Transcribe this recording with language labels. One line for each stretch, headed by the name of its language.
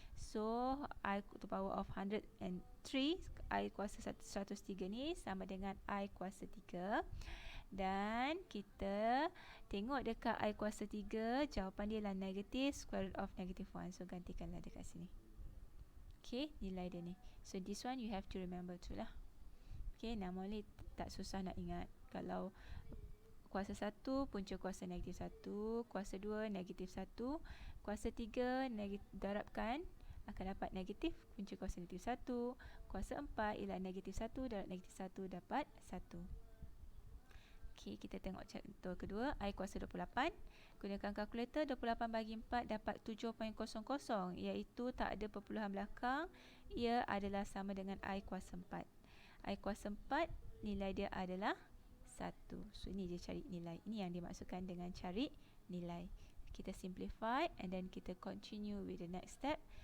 English: So, I to the power of 103,
Malay: I kuasa 103 ni sama dengan I kuasa 3. Dan kita tengok dekat I kuasa 3, jawapan dia adalah
English: negative square root of negative 1.
Malay: So, gantikanlah dekat sini. Okay, nilai dia ni.
English: So, this one you have to remember tu lah.
Malay: Okay, normally tak susah nak ingat. Kalau kuasa 1, punca kuasa negatif 1, kuasa 2, negatif 1, kuasa 3, darabkan, akan dapat negatif, punca kuasa negatif 1, kuasa 4 ialah negatif 1, darab negatif 1, dapat 1. Okay, kita tengok contoh kedua, I kuasa 28. Gunakan kalkulator, 28 bagi 4 dapat 7.00, iaitu tak ada perpuluhan belakang. Ia adalah sama dengan I kuasa 4. I kuasa 4, nilai dia adalah 1. So, ini je cari nilai. Ini yang dimaksudkan dengan cari nilai.
English: Kita simplify and then kita continue with the next step.